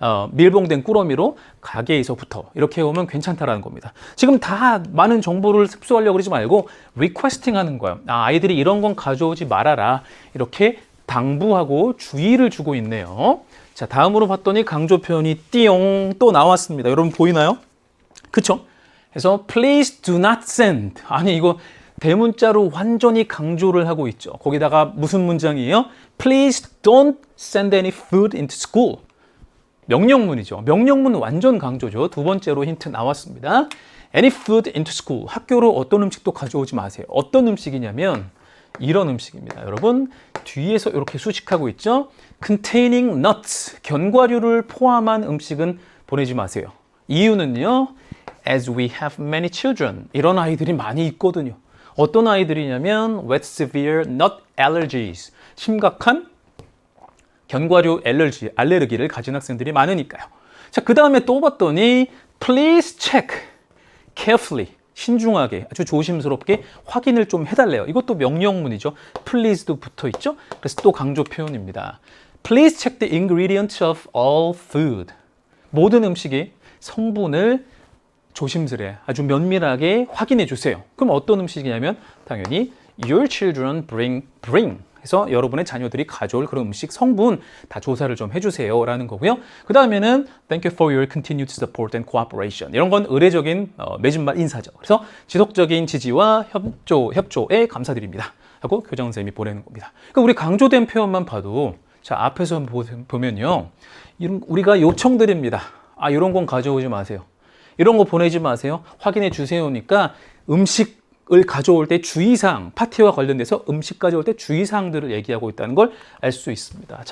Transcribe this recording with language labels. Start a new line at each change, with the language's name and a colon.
Korean: 밀봉된 꾸러미로 가게에서부터 이렇게 오면 괜찮다라는 겁니다. 지금 다 많은 정보를 습수하려고 그러지 말고 리퀘스팅 하는 거예요. 아이들이 이런 건 가져오지 말아라. 이렇게 당부하고 주의를 주고 있네요. 자, 다음으로 봤더니 강조 표현이 띠용 또 나왔습니다. 여러분 보이나요? 그쵸? 그래서
English: please do not send.
Korean: 아니 이거 대문자로 완전히 강조를 하고 있죠. 거기다가 무슨 문장이에요?
English: Please don't send any food into school.
Korean: 명령문이죠. 명령문 완전 강조죠. 두 번째로 힌트 나왔습니다.
English: Any food into school.
Korean: 학교로 어떤 음식도 가져오지 마세요. 어떤 음식이냐면 이런 음식입니다. 여러분 뒤에서 이렇게 수식하고 있죠.
English: Containing nuts.
Korean: 견과류를 포함한 음식은 보내지 마세요. 이유는요.
English: As we have many children.
Korean: 이런 아이들이 많이 있거든요. 어떤 아이들이냐면
English: with severe nut allergies.
Korean: 심각한 견과류 알레르기를 가진 학생들이 많으니까요. 자, 그 다음에 또 봤더니
English: please check carefully.
Korean: 신중하게 아주 조심스럽게 확인을 좀 해달래요. 이것도 명령문이죠. please도 붙어 있죠. 그래서 또 강조 표현입니다.
English: Please check the ingredients of all food.
Korean: 모든 음식의 성분을 조심스레 아주 면밀하게 확인해 주세요. 그럼 어떤 음식이냐면 당연히
English: your children bring.
Korean: 그래서 여러분의 자녀들이 가져올 그런 음식 성분 다 조사를 좀 해주세요 라는 거고요. 그 다음에는
English: Thank you for your continued support and cooperation.
Korean: 이런 건 의례적인 맺은말 인사죠. 그래서 지속적인 지지와 협조에 감사드립니다 하고 교장선생님이 보내는 겁니다. 그러니까 우리 강조된 표현만 봐도 자 앞에서 보면요. 우리가 요청드립니다. 아 이런 건 가져오지 마세요. 이런 거 보내지 마세요. 확인해 주세요니까 음식을 가져올 때 주의사항, 파티와 관련돼서 음식 가져올 때 주의사항들을 얘기하고 있다는 걸 알 수 있습니다.